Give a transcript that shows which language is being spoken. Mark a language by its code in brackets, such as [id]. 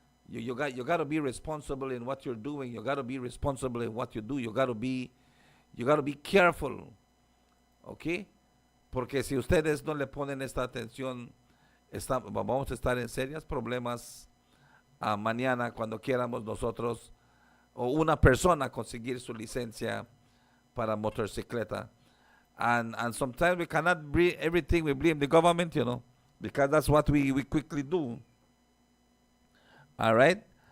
[en] You got to be responsible in what you're doing. You got to be responsible in what you do. You got to be careful, ¿ok? [es] Porque si ustedes no le ponen esta atención, vamos a estar en serios problemas mañana cuando queramos nosotros o una persona conseguir su licencia para motocicleta. [en] And sometimes we cannot blame everything. We blame the government, because that's what we quickly do. All right?